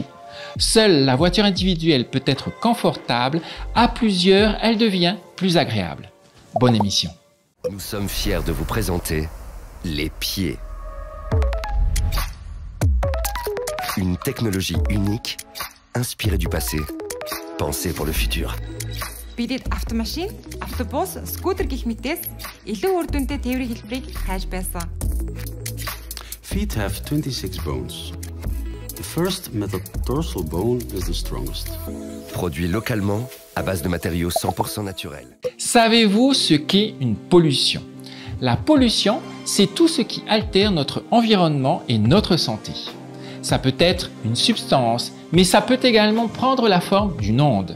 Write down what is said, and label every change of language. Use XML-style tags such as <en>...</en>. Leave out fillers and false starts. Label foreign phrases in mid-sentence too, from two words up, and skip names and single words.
<fr>Seule la voiture individuelle peut être confortable, à plusieurs, elle devient plus agréable. Bonne émission. Nous sommes fiers de vous présenter les pieds. Une technologie unique, inspirée du passé, pensée pour le futur.</fr> <mn>Бидэд автомашин, автобус, скутер гэх мэтээс илүү үр дүнтэй тээврийн хэлбэрийг хайж байсан.</mn> <en>Feet have 26 bones. The first metatarsal bone is the strongest.</en> <fr>Produit localement à base de matériaux 100% naturels. Savez-vous ce qu'est une pollution? La pollution, c'est tout ce qui altère notre environnement et notre santé. Ça peut être une substance, mais ça peut également prendre la forme d'une onde.</fr>